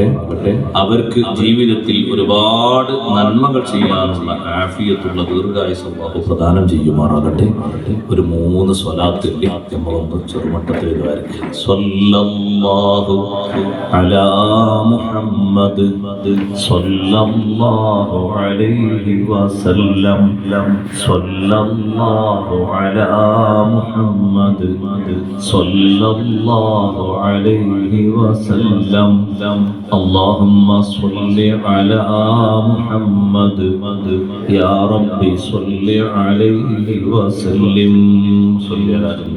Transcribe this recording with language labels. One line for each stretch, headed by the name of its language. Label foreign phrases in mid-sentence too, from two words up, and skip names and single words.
Malayalam: അവർക്ക് ജീവിതത്തിൽ ഒരുപാട് നന്മകൾ ചെയ്യാനുള്ള ആഫിയത്തുള്ള ദീർഘായുസ്സ് അല്ലാഹു പ്രദാനം ചെയ്യുമാറാകട്ടെ. ഒരു 3 സ്വലാത്തിന്റെ നമ്മളൊന്ന് ചെറുമട്ടത്തിൽ വരയ്ക്കുക.
Arabic: صلى الله على محمد صلى الله عليه وسلم صلى الله على محمد صلى الله عليه وسلم اللهم صل على محمد يا ربي صل عليه وسلم صل على